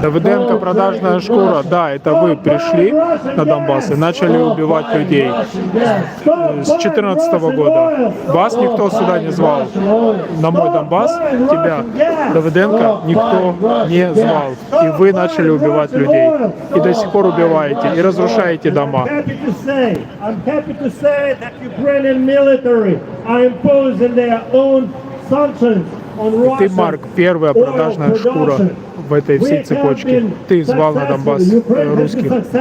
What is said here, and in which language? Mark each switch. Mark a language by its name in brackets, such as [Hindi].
[Russian] Давыденко, продажная шкура. Да, это вы пришли на Донбасс и начали убивать людей с 2014 года. Вас никто сюда не звал. На мой Донбасс тебя, Давыденко, никто не звал. И вы начали убивать людей. И до сих пор убиваете. И разрушаете дома. [English] I'm happy to say that Ukrainian military are imposing their own sanctions on Russia. [Russian] Ты, Марк, первая продажная шкура в этой всей цепочке. Ты звал на Донбасс русских.